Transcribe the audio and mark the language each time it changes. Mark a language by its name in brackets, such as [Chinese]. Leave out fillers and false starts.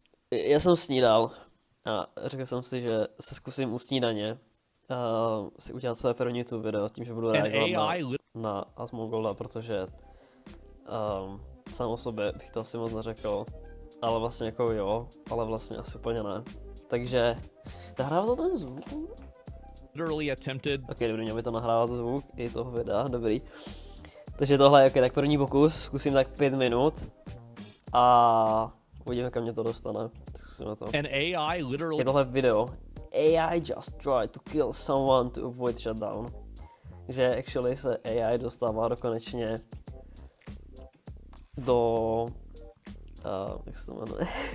[Czech] Já jsem snídal a řekl jsem si, že se zkusím u snídaně si udělat své první YouTube video s tím, že budu reagovat na Asmongola, protože sám o sobě bych to asi moc neřekl, ale vlastně jako jo, ale vlastně asi úplně ne. Takže nahrává to ten zvuk? Ok, dobrý, měl by to nahrávat zvuk i toho videa, dobrý. Takže tohle je tak první pokus, zkusím tak 5 minut a uvidíme, kam mě to dostane. Zkusíme to. Je tohle video. [English] AI just tried to kill someone to avoid shutdown. [Czech] Takže actually se AI dostává konečně do jak se to jmenuje?